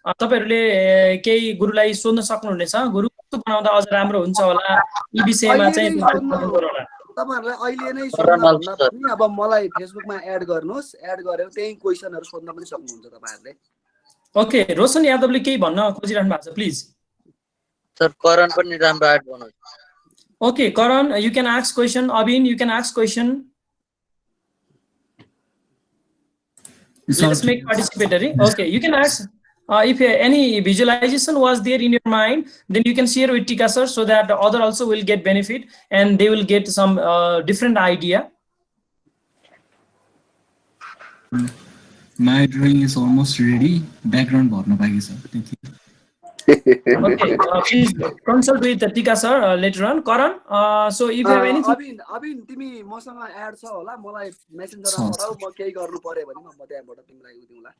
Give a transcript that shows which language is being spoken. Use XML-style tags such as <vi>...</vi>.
<ne>तपाईहरुले केही गुरुलाई सोध्न सक्नुहुनेछ, गुरु कस्तो बनाउँदा अझ राम्रो हुन्छ होला, यी विषयमा चाहिँ तपाईहरुलाई अहिले नै सोध्न भन्दा पनि अब मलाई फेसबुकमा एड गर्नुस्। एड गरेर त्यही क्वेशनहरु सोध्न पनि सक्नुहुन्छ तपाईहरुले। ओके, रोशन यादवले केही भन्न खोजिरहनु भएको छ, प्लिज। सर करण पनि राम्रो एड बनाउँछ।</ne> <en>Okay, Karan, you can ask question. Abin, you can ask question. Let's make participatory. Okay, you can ask. If any visualization was there in your mind, then you can share with Tika sir so that the other also will get benefit and they will get some different idea. My drawing is almost ready. Background</en> <ne>bharna baki</ne> <en>sir. Thank you. Okay, please consult with Tika sir later on. Karan, so if you have anything.</en> <ne>अबिन तिमी मसँग add छ होला मलाई मेसेन्जरमा पठाऊ म केही गर्नु पर्यो भने म त्यहाँबाट तिमीलाई उ दिउँला</ne>